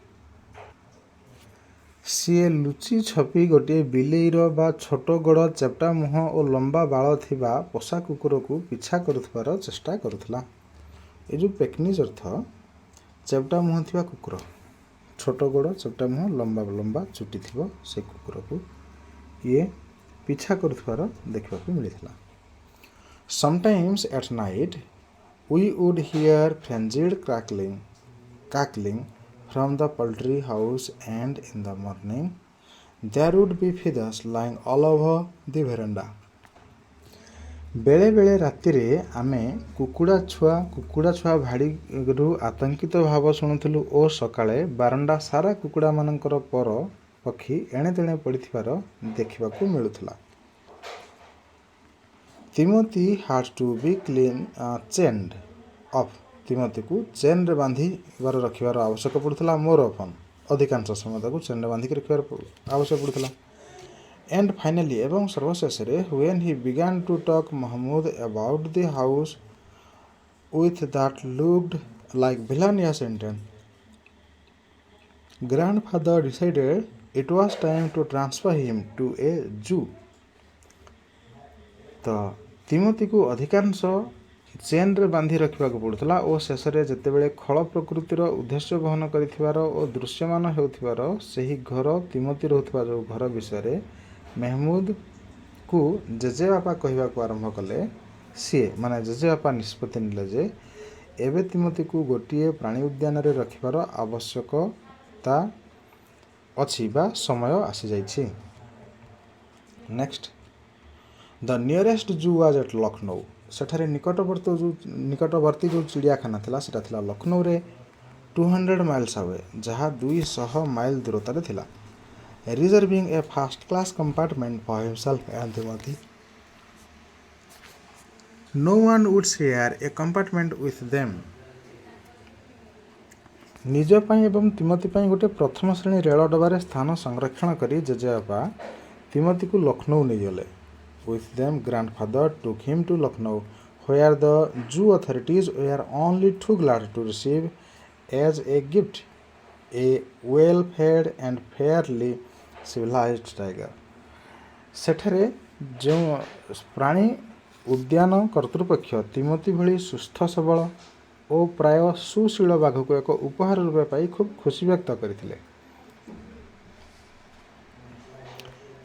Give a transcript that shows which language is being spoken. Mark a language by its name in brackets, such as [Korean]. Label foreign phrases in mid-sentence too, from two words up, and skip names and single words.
[Odia] ସିଏ ଲୁଚି ଛପି ଗୋଟିଏ ବିଲେଇର ବା ଛୋଟ ଗୋଡ଼, ଚେପ୍ଟା ମୁହଁ ଓ ଲମ୍ବା ବାଳ ଥିବା ପୋଷା କୁକୁରକୁ ପିଛା କରୁଥିବାର ଚେଷ୍ଟା କରୁଥିଲା। ଏ ଯେଉଁ ପେକନିଜ୍ ଅର୍ଥ ଚେପ୍ଟା ମୁହଁ ଥିବା କୁକୁର, ଛୋଟ ଗୋଡ଼, ଚେପ୍ଟା ମୁହଁ, ଲମ୍ବା ଲମ୍ବା ଚୁଟି ଥିବ ସେ କୁକୁରକୁ ଇଏ ପିଛା କରୁଥିବାର ଦେଖିବାକୁ ମିଳିଥିଲା। [English] sometimes at night we would hear frenzied cackling from the poultry house, and in the morning there would be feathers lying all over the veranda. [Odia] ବେଳେ ବେଳେ ରାତିରେ ଆମେ କୁକୁଡ଼ା ଛୁଆ ଭାଡ଼ିରୁ ଆତଙ୍କିତ ଭାବ ଶୁଣୁଥିଲୁ ଓ ସକାଳେ ବାରଣ୍ଡା ସାରା କୁକୁଡ଼ାମାନଙ୍କର ପର ପକ୍ଷୀ ଏଣେତେଣେ ପଡ଼ିଥିବାର ଦେଖିବାକୁ ମିଳୁଥିଲା। [English] ତିମୋଥି had to be chained up. [Odia] ତିମୋଥିକୁ ଚେନ୍ରେ ବାନ୍ଧିବାର ରଖିବାର ଆବଶ୍ୟକ ପଡ଼ୁଥିଲା। ମୋର ଅଫନ୍ ଅଧିକାଂଶ ସମୟ ତାକୁ ଚେନ୍ରେ ବାନ୍ଧିକି ରଖିବାର ଆବଶ୍ୟକ ପଡ଼ୁଥିଲା। [English] And finally, [Odia] ଏବଂ ସର୍ବଶେଷରେ, [English] when he began to talk Muhammad about the house with that looked like villainous intent, grandfather decided it was time to transfer him to a zoo. [Odia] ତ ତିମୋଥିକୁ ଅଧିକାଂଶ ଚେନ୍ରେ ବାନ୍ଧି ରଖିବାକୁ ପଡ଼ୁଥିଲା ଓ ଶେଷରେ ଯେତେବେଳେ ଖଳ ପ୍ରକୃତିର ଉଦ୍ଦେଶ୍ୟ ବହନ କରିଥିବାର ଓ ଦୃଶ୍ୟମାନ ହେଉଥିବାର ସେହି ଘର, ତିମୋଥି ରହୁଥିବା ଯେଉଁ ଘର ବିଷୟରେ ମେହମୁଦକୁ ଜେଜେବାପା କହିବାକୁ ଆରମ୍ଭ କଲେ, ସିଏ ମାନେ ଜେଜେବାପା ନିଷ୍ପତ୍ତି ନେଲେ ଯେ ଏବେ ତିମୋଥିକୁ ଗୋଟିଏ ପ୍ରାଣୀ ଉଦ୍ୟାନରେ ରଖିବାର ଆବଶ୍ୟକତା ଅଛି ବା ସମୟ ଆସିଯାଇଛି। [English] Next, the nearest zoo was at Lucknow. [Odia] ସେଠାରେ ନିକଟବର୍ତ୍ତୀ ଯେଉଁ ଚିଡ଼ିଆଖାନା ଥିଲା ସେଟା ଥିଲା ଲକ୍ଷ୍ନୌରେ [English] 200 miles away, [Odia] ଯାହା 200 ମାଇଲ ଦୂରତାରେ ଥିଲା। [English] reserving a first class compartment for himself and Timothy. No one would share a compartment with them. [Odia] ନିଜ ପାଇଁ ଏବଂ ତିମୋଥି ପାଇଁ ଗୋଟେ ପ୍ରଥମ ଶ୍ରେଣୀ ରେଳ ଡବାରେ ସ୍ଥାନ ସଂରକ୍ଷଣ କରି ଜେଜେବାପା ତିମୋଥିକୁ ଲକ୍ଷ୍ନୌ ନେଇଗଲେ। [English] With them, grandfather took him to Lucknow, where the zoo authorities were only too glad to receive as a gift a well-fed and fairly civilized tiger. [Odia] ସେଠାରେ ଯେଉଁ ପ୍ରାଣୀ ଉଦ୍ୟାନ କର୍ତ୍ତୃପକ୍ଷ ତିମୋଥି ଭଳି ସୁସ୍ଥ ସବଳ ଓ ପ୍ରାୟ ସୁଶୀଳ ବାଘକୁ ଏକ ଉପହାର ରୂପେ ପାଇ ଖୁବ୍ ଖୁସି ବ୍ୟକ୍ତ କରିଥିଲେ।